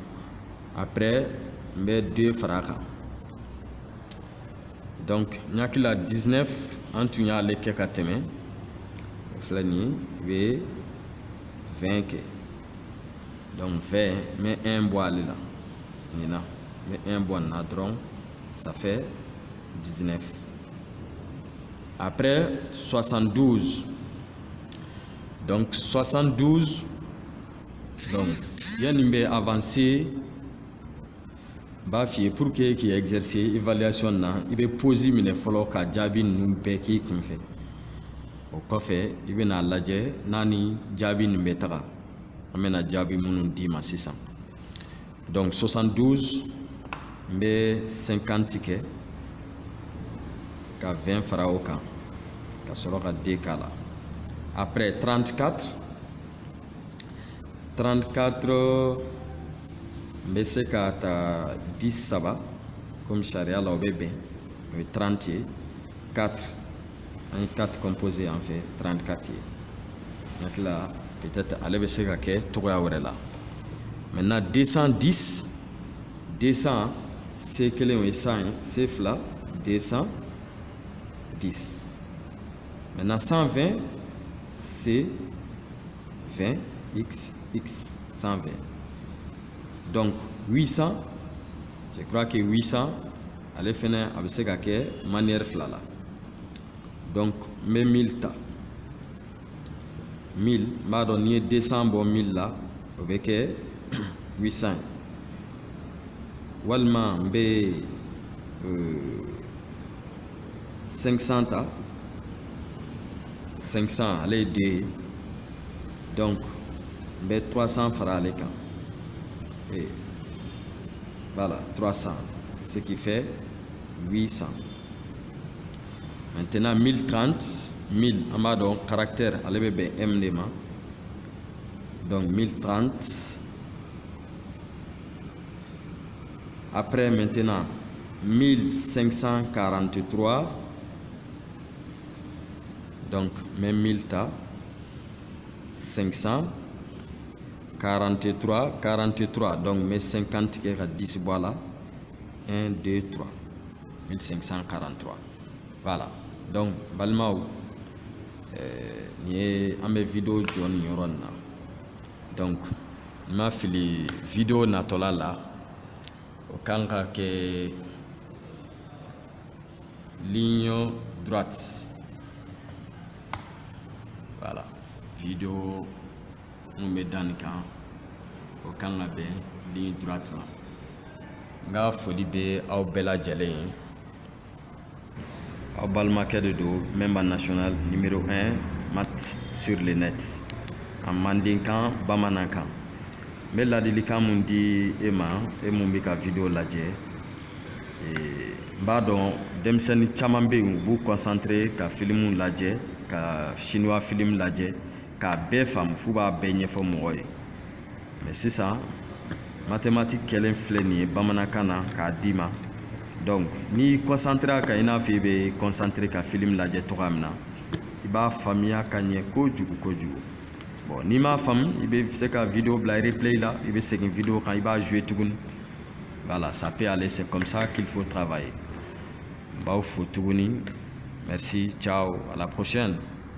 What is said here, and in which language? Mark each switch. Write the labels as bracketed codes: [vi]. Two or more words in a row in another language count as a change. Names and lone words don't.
[bm] Après n bɛ 2 fara a kan. Donc n hakili la 19 an tun y'ale kɛ ka tɛmɛ. O filɛ nin ye i bɛ 20 kɛ. Donc 20 n bɛ 1 bɔ ale la nin na, n bɛ 1 bɔ nin na dɔrɔn [fr] ça fait 19. [bm] Après 72. Donc 72. Donc yanni n bɛ avancer n b'a f'i ye [fr] pour que [bm] k'i exercer évaluation na i bɛ pause minɛ fɔlɔ ka jaabi ninnu bɛɛ k'i kunfɛ. O kɔfɛ i bɛna lajɛ n'a ni jaabi nin bɛ taga. An bɛna jaabi minnu d'i ma sisan. Donc 72 n bɛ 50 kɛ ka 20 fara o kan ka sɔrɔ ka 2 k'a la. Après 34 n bɛ se ka ta 10 saba comme sariya la o bɛ bɛn, o ye 30 ye. 4 an ye 4 [fr] composé en fait [bm] 34 ye. N hakili la peut-être ale bɛ se ka kɛ togoya wɛrɛ la. Maintenant 210 C kelen o ye 100 ye, C fila 210. Maintenant 120 C 20 X 120. Donc 800, [fr] je crois que [bm] 800 ale fɛnɛ a bɛ se ka kɛ manière fila la. donc n bɛ 1000 ta 1000 n b'a dɔn n'i ye 200 bɔ 1000 la o bɛ kɛ 800 walima n bɛ 500 ta 500 ale ye 2 ye donc n bɛ 300 fara ale kan [fr] et voilà 300 ce qui fait 800. [bm] Maintenant 1030 1000 an b'a dɔn caractère ale bɛ bɛn M de ma donc 1030 [fr] après maintenant 1543 donc même 1000 ta 543 donc mais 50 [bm] kɛ ka 10 bɔ a la 1 2 3 1543 voilà donc balimaw nin ye an bɛ video jɔ nin yɔrɔ nin na donc n ma fili video natɔla la o kan ka kɛ [fr] ligne droite voilà [bm] video mun bɛ da nin kan o kan ka bɛn [fr] ligne droite [bm] ma n ka foli bɛ aw bɛɛ lajɛlen ye aw balimakɛ de don [fr] memba national numéro 1 maths sur le net en mandenkan [bm] bamanankan n bɛ ladilikan mun di e ma e mun bɛ ka video lajɛ n b'a dɔn denmisɛnnin caman bɛ yen u b'u concentré ka filimu lajɛ ka [fr] chinois film [bm] lajɛ k'a bɛɛ faamu f'u b'a bɛɛ ɲɛfɔ mɔgɔ ye mais sisan mathématique kɛlen filɛ nin ye bamanankan na k'a d'i ma donc n'i concentré kan i n'a fɔ i bɛ concentré ka film lajɛ cogoya min na i b'a faamuya ka ɲɛ kojugu kojugu bon n'i m'a faamu i bɛ se ka video bila replay la i bɛ segin video kan i b'a jouer tuguni [fr] voilà ça peut aller c'est comme ça qu'il faut travailler [bm] n b'aw fo tuguni [fr] merci ciao à la prochaine.